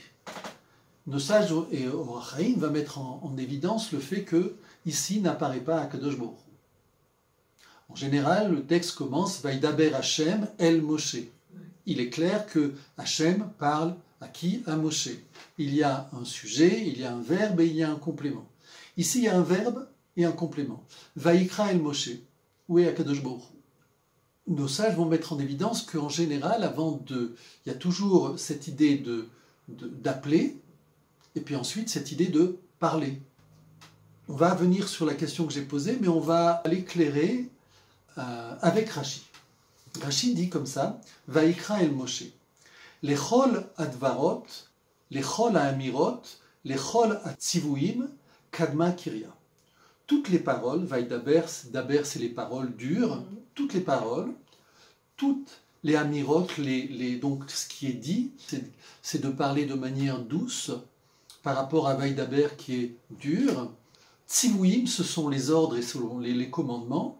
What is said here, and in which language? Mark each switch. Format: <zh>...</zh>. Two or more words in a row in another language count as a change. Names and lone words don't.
<fr>Nos sages et Or HaChaim va mettre en évidence le fait que ici n'apparaît pas Akadosh Baruch Hu. En général, le texte commence</fr> <he>וידבר השם אל משה.</he> <fr>Il est clair que Hashem parle à qui? À Moshe. Il y a un sujet, il y a un verbe et il y a un complément. Ici, il y a un verbe et un complément.</fr> <he>ויקרא אל משה.</he> <fr>Où est Akadosh Baruch Hu? Nos sages vont mettre en évidence qu'en général, il y a toujours cette idée d'appeler, et puis ensuite cette idée de parler. On va venir sur la question que j'ai posée, mais on va l'éclairer avec Rashi. Rashi dit comme ça,</fr> <he>ויקרא אל משה. לכל הדברות לכל האמירות לכל הציווים קדמה קריאה.</he> <fr>Toutes les paroles, Vaidaber, daber c'est les paroles dures, toutes les paroles, toutes les amirot, donc ce qui est dit, c'est de parler de manière douce par rapport à Vaidaber qui est dur. Tzivouim, ce sont les ordres et selon les commandements.</fr>